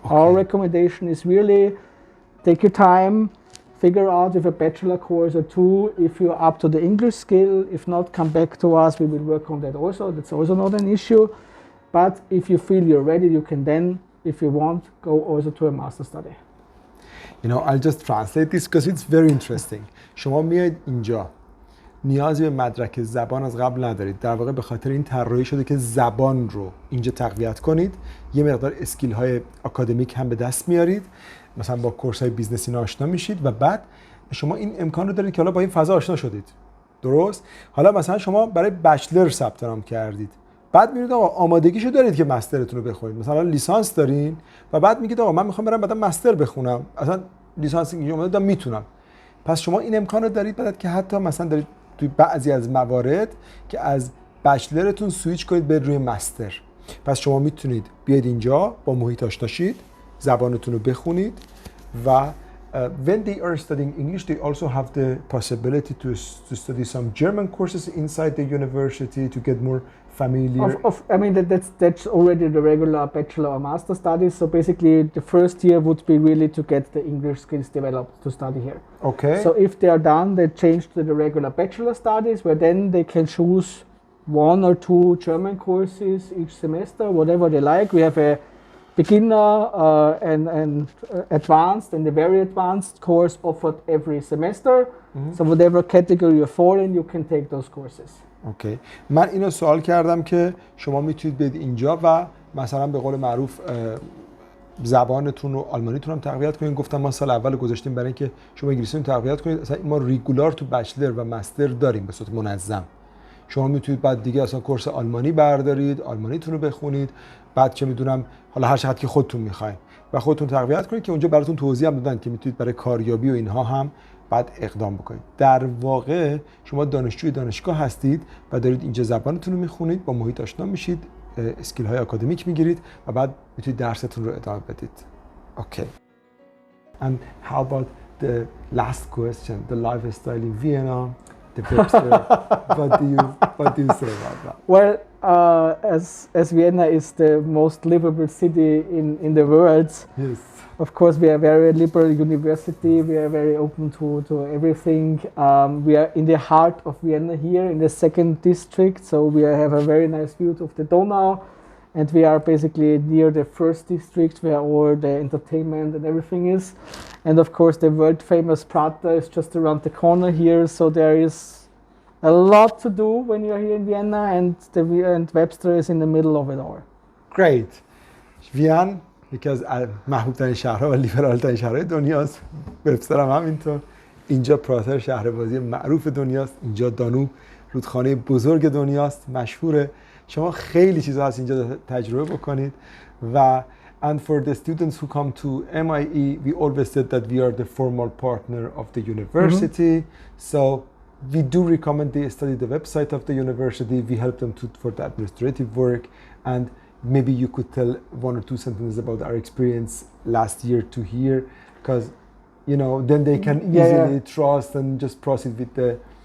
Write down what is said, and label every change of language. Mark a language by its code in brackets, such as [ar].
[en] Our recommendation is really take your time, figure out with a bachelor course or two if you're up to the English skill. If not, come back to us. We will work on that also. That's also not an issue. But if you feel you're ready, you can then, if you want, go also to a master study. You know, I'll just translate this because it's very interesting. [fa] شما میاید اینجا نیازی به مدرک زبان از قبل ندارید. در واقع به خاطر این طراحی شده که زبان رو اینجا تقویت کنید. یه مقدار اسکیل های آکادمیک هم به دست میارید. مثلا با کورس های بیزنسی آشنا میشید و بعد شما این امکان رو دارید که حالا با این فضا آشنا شدید. درست؟ حالا مثلا شما برای بچلر ثبت نام کردید. بعد میرید آقا آمادگیشو دارید که مسترتون رو بخونید. مثلا لیسانس دارین و بعد میگید آقا من میخوام برم بعدا مستر بخونم. اصلا لیسانس اینجا اومده میتونم. پس شما این امکان رو دارید بعد که حتی مثلا دارید توی بعضی از موارد که از بچلرتون سویچ کنید به روی مستر. پس شما میتونید بیاید اینجا با محیط آشنا شید، زبانتون رو بخونید و [en] when they are studying English, they also have the possibility to study some German courses inside the university to get more familiar. I mean, that's already the regular bachelor or master studies. So basically, the first year would be really to get the English skills developed to study here. Okay. So if they are done, they change to the regular bachelor studies, where then they can choose 1 or 2 German courses each semester, whatever they like. We have a beginner and advanced and the very advanced course offered every semester. So whatever category you fall in, you can take those courses. [fa] اوکی. من اینو سوال کردم که شما میتونید برید اینجا و مثلا به قول معروف زبانتون و آلمانیتون هم تقویت کنید. گفتم ما سال اول گذاشتیم برای اینکه شما انگلیسیتون تقویت کنید. اصلا ما ریگولار تو بچلر و مستر داریم به صورت منظم. شما میتونید بعد دیگه اصلا کورس آلمانی بردارید، آلمانیتون رو بخونید، بعد چه میدونم حالا هر چقدر که خودتون میخواید و خودتون تقویت کنید که اونجا براتون توضیح هم دادن که میتونید برای کاریابی و اینها هم بعد اقدام بکنید. در واقع شما دانشجوی دانشگاه هستید و دارید اینجا زبانتون رو میخونید، با محیط آشنا میشید، اسکیل های اکادمیک میگیرید و بعد میتونید درستون رو ادامه بدید. اوکی. [en] And how about the last question, the lifestyle in Vienna, the webster? what do you say about that? Well, as Vienna is the most livable city in the world, Yes. of course we are a very liberal university. We are very open to everything. We are in the heart of Vienna here in the second district, so we have a very nice view of the Donau, and we are basically near the first district where all the entertainment and everything is. And of course the world famous Prater is just around the corner here, so there is a lot to do when you're here in Vienna, and Webster is in the middle of it all. Great. [fa] وین یکی از محبوب ترین شهرها و لیبرال ترین شهرهای دنیاست. وبستر هم همینطور. اینجا پراتر شهر بازی معروف دنیاست. اینجا دانوب رودخانه بزرگ دنیاست، مشهوره. شما خیلی چیزا هست اینجا تجربه بکنید و [en] and for the students who come to MIE, we always said that we are the formal partner of the university. So we do recommend they study the website of the university. We help them for the administrative work, and maybe you could tell one or two sentences about our experience last year to here, because you know then they can easily trust and just proceed with the.